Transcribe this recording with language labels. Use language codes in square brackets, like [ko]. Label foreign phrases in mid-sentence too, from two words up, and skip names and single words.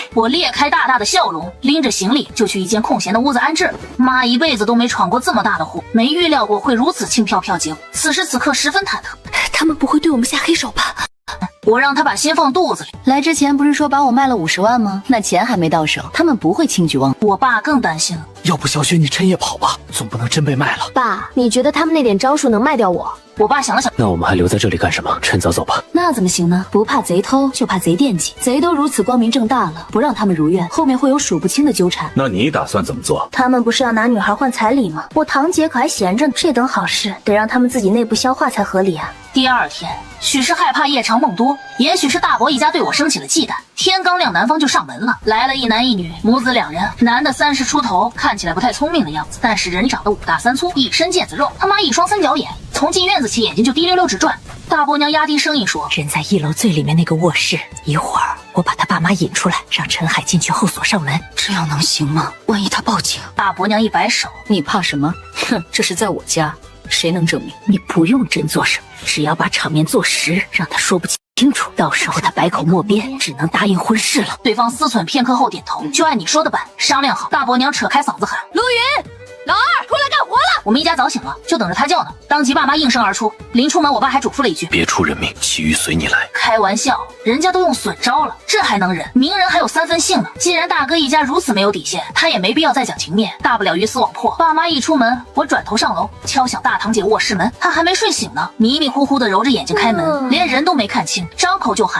[zh] 我裂開大大的笑容，拎着行李就去一間空閒的屋子安置。媽一輩子都沒闖過這麼大的禍，沒預料過會如此輕飄飄結果。此時此刻十分忐忑，他們不會對我們下黑手吧？我讓他把心放肚子裡。來之前不是說把我賣了50萬嗎？那錢還沒到手，他們不會輕舉妄動。我爸更擔心了。要不小雪你趁夜跑吧，總不能真被賣了。爸，你覺得他們那點招數能賣掉我？我爸想了想，那我們還留在這裡幹什麼？趁早走吧。那怎麼行呢？不怕賊偷，就怕賊惦記。賊都如此光明正大了，不讓他們如願，後面會有數不清的糾纏。那你打算怎麼做？他們不是要拿女孩換彩禮嗎？我堂姐可還閒着呢，這等好事得讓他們自己內部消化才合理啊。第二天，許是害怕夜長夢多，也許是大伯一家對我生起了忌憚，天剛亮男方就上門了，來了一男一女，母子2人。男的30出頭，看起來不太聰明的樣子，但是人長得5大3粗，一身腱子肉，他媽一雙3角眼，從進院子起眼睛就滴溜溜直轉。大伯娘壓低聲音說：“ 人在1樓最裡面那個臥室，一會兒我把他爸媽引出來，讓陳海進去後鎖上門，這樣能行嗎？萬一他報警？” 大伯娘一擺手：“ 你怕什麼？哼，這是在我家。” 誰能證明？你不用真做什麼，只要把場面做實，讓他說不清楚，到時候他百口莫辯，只能答應婚事了。对方思忖片刻后点头，就按你说的办，商量好。大伯娘扯開嗓子喊： 陆雲，老二出來幹活了！我們一家早醒了，就等着他叫呢。當即爸媽應聲而出，臨出門我爸還囑咐了一句： 別出人命，其餘隨你來。開玩笑，人家都用損招了，這還能忍？明人還有3分性呢。既然大哥一家如此沒有底線，他也沒必要再講情面，大不了魚死網破。爸媽一出門，我轉頭上樓敲響大堂姐臥室門，她還沒睡醒呢，迷迷糊糊的揉着眼睛開門，連人都沒看清，張口就喊：